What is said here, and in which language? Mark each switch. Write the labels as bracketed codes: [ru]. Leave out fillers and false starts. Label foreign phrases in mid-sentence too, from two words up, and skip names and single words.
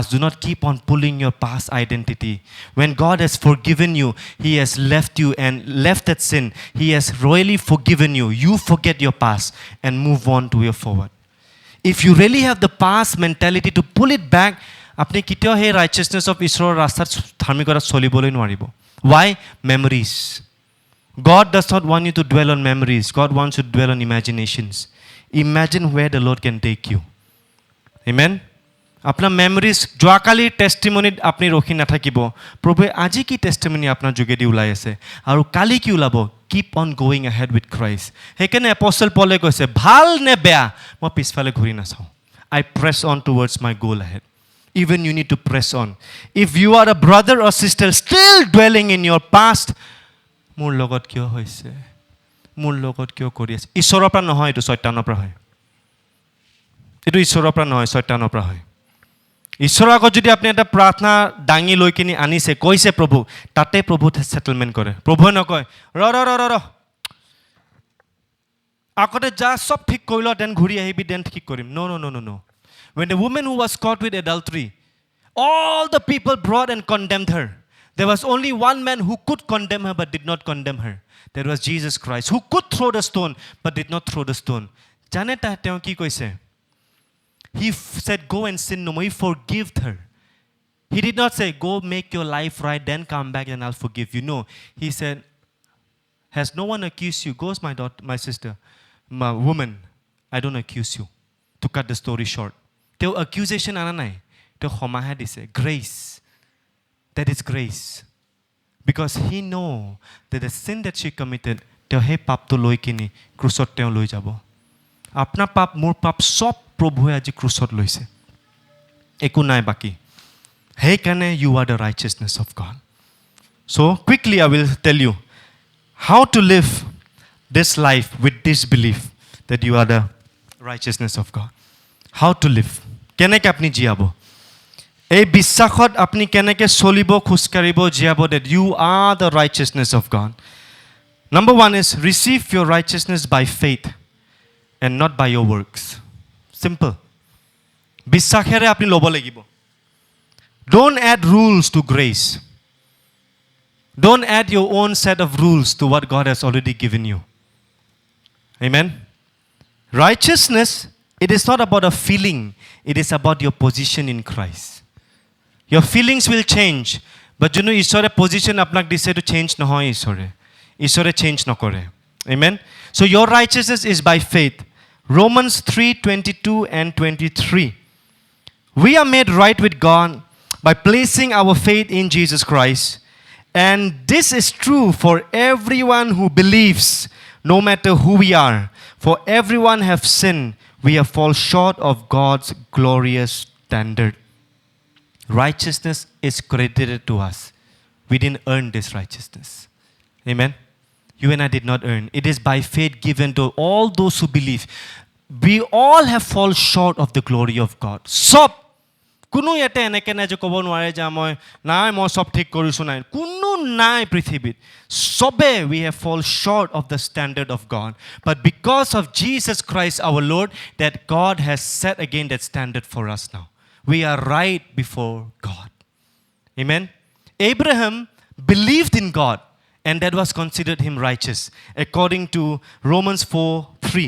[en] Do not keep on pulling your past identity. When God has forgiven you, He has left you and left that sin. He has royally forgiven you. You forget your past and move on to your forward. If you really have the past mentality to pull it back, [as] আপুনি কেতিয়াও হে [en] righteousness of Israel [as] ৰাস্তাত ধাৰ্মিকতা চলিবলৈ নোৱাৰিব. [en] Why? Memories. God does not want you to dwell on memories. God wants you to dwell on imaginations. Imagine where the Lord can take you. [as] Amen. আপোনাৰ মেমৰিজ যোৱাকালিৰ টেষ্টিমনিত আপুনি ৰখি নাথাকিব প্ৰভুৱে আজি কি টেষ্টিমনি আপোনাৰ যোগেদি ওলাই আছে আৰু কালি কি ওলাব [en] keep on going ahead with Christ [as] সেইকাৰণে এপষ্টল পলে কৈছে ভাল নে বেয়া মই পিছফালে ঘূৰি নাচাওঁ [en] I press on towards my goal ahead. Even you need to press on. If you are a brother or sister still dwelling in your past, [as] মোৰ লগত কিয় হৈছে মোৰ লগত কিয় কৰি আছে ঈশ্বৰৰ পৰা নহয় এইটো শয়তানৰ পৰা হয় এইটো ঈশ্বৰৰ পৰা নহয় শয়তানৰ পৰা হয় ঈশ্বৰৰ আগত যদি আপুনি এটা প্ৰাৰ্থনা দাঙি লৈ কিনি আনিছে কৈছে প্ৰভু তাতে প্ৰভু সেটেলমেণ্ট কৰে প্ৰভুৱে নকয় ৰ আগতে যা সব ঠিক কৰি ল দেন ঘূৰি আহিবি দেন ঠিক কৰিম no. [en] When the woman who was caught with adultery, all the people brought and condemned her. There was only one man who could condemn her but did not condemn her. That was Jesus Christ, who could throw the stone but did not throw the stone. [as] জানে তেওঁ কি কৈছে? [en] He said, go and sin no more. He forgave her. He did not say, go make your life right, then come back and I'll forgive you. No. He said, has no one accused you? Goes my daughter, my sister, my woman, I don't accuse you. To cut the story short. [as] তেওঁ accusation আনা নাই তেওঁ ক্ষমাহে দিছে [en] grace that is grace because he know that the sin that she committed [as] তেওঁ সেই পাপটো লৈ কিনি ক্ৰুচত তেওঁ লৈ যাব আপোনাৰ পাপ মোৰ পাপ সব প্ৰভুৱে আজি ক্ৰুচত লৈছে একো নাই বাকি সেইকাৰণে [en] you are the righteousness of God. So quickly I will tell you how to live this life with this belief that you are the righteousness of God. How to live. [as] কেনেকৈ আপুনি জীয়াব এই বিশ্বাসত আপুনি কেনেকৈ চলিব খোজকাঢ়িব জীয়াব [en] that you are the righteousness of God. Number one is receive your righteousness by faith and not by your works. Simple. [as] বিশ্বাসেৰে আপুনি ল'ব লাগিব. [en] Don't add rules to grace. Don't add your own set of rules to what God has already given you. Amen. Righteousness, it is not about a feeling. It is about your position in Christ. Your feelings will change. But you know, ঈশ্বৰে position [as] আপোনাক দিছে [en] to change [as] নহয় ঈশ্বৰে [en] change নকৰে. Amen. So your righteousness is by faith. Romans 3:22 and 23. We are made right with God by placing our faith in Jesus Christ. And this is true for everyone who believes, no matter who we are. For everyone have sinned. We have fallen short of God's glorious standard. Righteousness is credited to us. We didn't earn this righteousness. Amen. You and I did not earn. It is by faith given to all those who believe. We all have fallen short of the glory of God. [as] Sop. কোনো ইয়াতে এনেকৈ নাই যে ক'ব নোৱাৰে যে মই সব ঠিক কৰিছোঁ নাই কোনো নাই পৃথিৱীত সবে [en] we have fallen short of the standard of God. But because of Jesus Christ our Lord, that God has set again that standard for us now. We are right before God. Amen. Abraham believed in God and that was considered him righteous according to Romans 4:3.